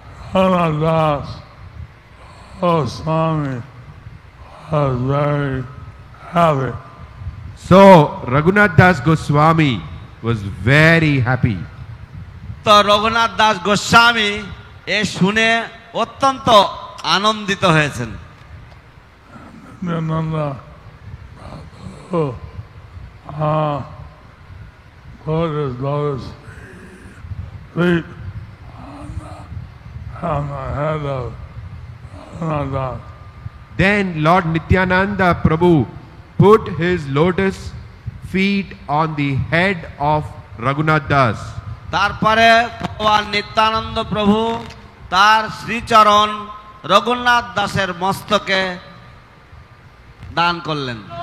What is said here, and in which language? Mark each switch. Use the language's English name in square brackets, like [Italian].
[English] Raghunath Goswami was very happy. So Raghunath Das Goswami was very happy. [Bangla] তো রঘুনাথ দাস গোস্বামী এ শুনে অত্যন্ত আনন্দিত হয়েছেন। [English] Nanda Prabhu put his lotus feet on the head of Raghunath. Then Lord Nityananda Prabhu put his lotus feet on the head of Raghunath Das. [Bangla] তারপরে ভগবান নিত্যানন্দ প্রভু তার শ্রীচরণ রঘুনাথ দাসের মস্তকে দান করলেন।